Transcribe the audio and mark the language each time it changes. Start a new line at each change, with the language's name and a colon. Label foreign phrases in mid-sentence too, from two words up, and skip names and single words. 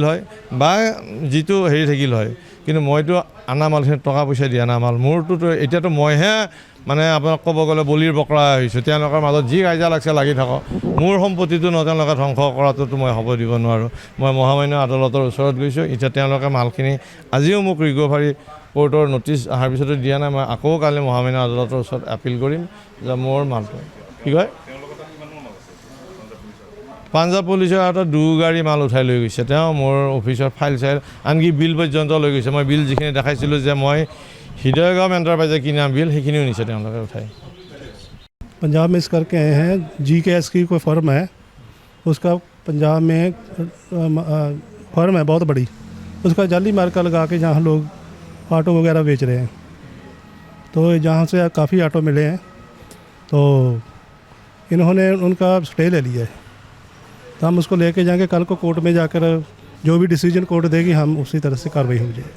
Assamese: লাগিল হয় বা যিটো থাকিল হয় কিন্তু মইতো আনা মালখিনি টকা পইচা দিয়া না মাল মোৰটোতো এতিয়াতো মইহে মানে আপোনাক ক'ব গ'লে বলিৰ বকৰা হৈছোঁ তেওঁলোকৰ মাজত যি কাজিয়া লাগছে লাগি থাকক মোৰ সম্পত্তিটো ন তেওঁলোকে ধ্বংস কৰাটোতো মই হ'ব দিব নোৱাৰোঁ মই মহামান্য আদালতৰ ওচৰত গৈছোঁ এতিয়া তেওঁলোকে মালখিনি আজিও মোক ৰিকভাৰী কোৰ্টৰ নটিচ অহাৰ পিছতো দিয়া নাই মই আকৌ কালি মহামান্য আদালতৰ ওচৰত আপিল কৰিম যে মোৰ মালটো কি কয় পাঞ্জাৱ পুলিচৰ হাতত 2 গাড়ী মাল উঠাই লৈ গৈছে তেওঁ মোৰ অফিচৰ ফাইল চাইল আনকি বিল পৰ্যন্ত লৈ গৈছে মই বিল যিখিনি দেখাইছিলোঁ যে মই হৃদয়গাম এণ্টাৰপ্ৰাইজে কিনা বিল সেইখিনিও নিছে তেওঁলোকে উঠাই
Hindi: पंजाब में इस करके आए हैं GKS की कोई फर्म है उसका पंजाब में फर्म है बहुत बड़ी उसका जाली मार्का लगा के जहाँ लोग ऑटो वगैरह बेच रहे हैं तो जहाँ से काफ़ी ऑटो मिले हैं तो इन्होंने उनका स्टे ले लिया है तो हम उसको लेके जाएंगे कल को कोर्ट में जाकर जो भी डिसीजन कोर्ट देगी हम उसी तरह से कार्रवाई हो जाए